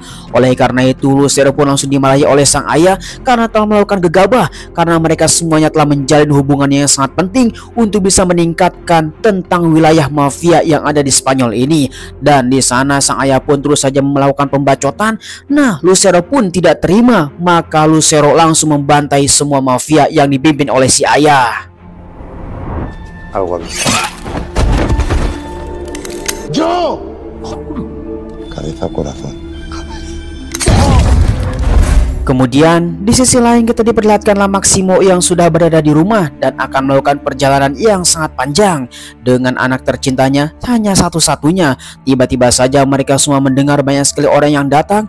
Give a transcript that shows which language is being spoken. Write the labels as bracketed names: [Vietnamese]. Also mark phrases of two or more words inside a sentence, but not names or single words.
[Indonesian] Oleh karena itu, Lucero pun langsung dimarahi oleh sang ayah karena telah melakukan gegabah, karena mereka semuanya telah menjalin hubungan yang sangat penting untuk bisa meningkatkan tentang wilayah mafia yang ada di Spanyol ini. Dan di sana sang ayah pun terus saja melakukan pembacotan. Nah, Lucero pun tidak terima, maka Lucero langsung membantai semua mafia yang dipimpin oleh si ayah. [Spanish] Yo. Cabeza corazón. [Indonesian] Kemudian di sisi lain kita diperlihatkanlah Maximo yang sudah berada di rumah dan akan melakukan perjalanan yang sangat panjang dengan anak tercintanya hanya satu-satunya. Tiba-tiba saja mereka semua mendengar banyak sekali orang yang datang.